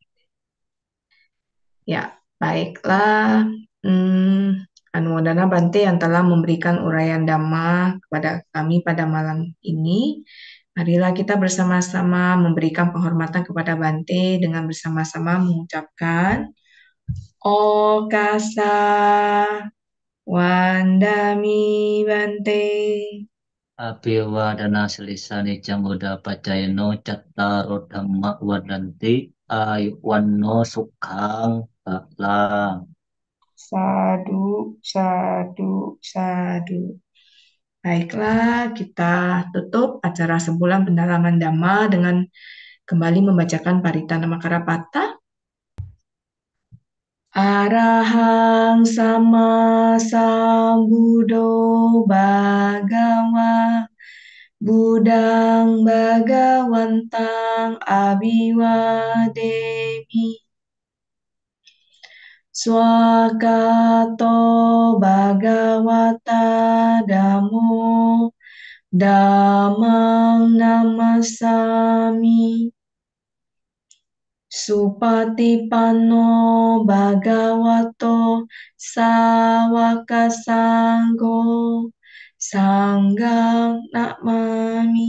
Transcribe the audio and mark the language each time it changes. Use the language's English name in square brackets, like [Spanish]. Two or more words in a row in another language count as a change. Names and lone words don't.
[Indonesian] Ya, baiklah. Anumodana Bante yang telah memberikan uraian Dhamma kepada kami pada malam ini. Marilah kita bersama-sama memberikan penghormatan kepada Bante dengan bersama-sama mengucapkan [Pali] Okasa Wandami Bante. Abhiwadana silisani jamuda pacayano cattaro dhamma wadanti ayuwanno sukhang balang. Sadu, sadu, sadu. [Indonesian] Baiklah, kita tutup acara sebulan pendalaman Dhamma dengan kembali membacakan Paritanamakara Pata. [Pali] Arahang sama sambuddho bhagawa Buddhang bhagawantang abiwademi Swakato bhagavata dhammo dhammang namasami Supatipanno bhagavato sawaka sangho sanghang namami.